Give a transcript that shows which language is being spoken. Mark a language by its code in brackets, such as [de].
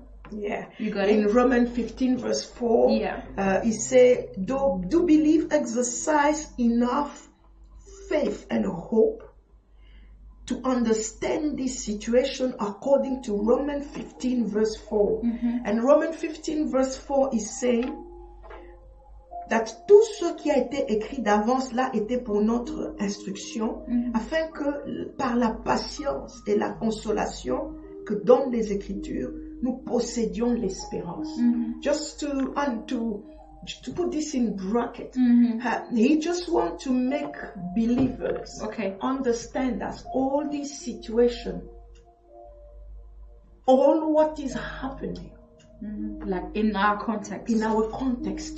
[en] Yeah. You got in it? Romans 15 verse 4, it says, do believe exercise enough faith and hope to understand this situation according to Romans 15 verse 4. And Romans 15 verse 4 is saying that [fr] tout ce qui a été écrit d'avance là était pour notre instruction, afin que par la patience et la consolation que donnent les Écritures, nous possédions l'espérance. [en] Just to put this in bracket, he just wants to make believers understand that all this situation, all what is happening, like in our context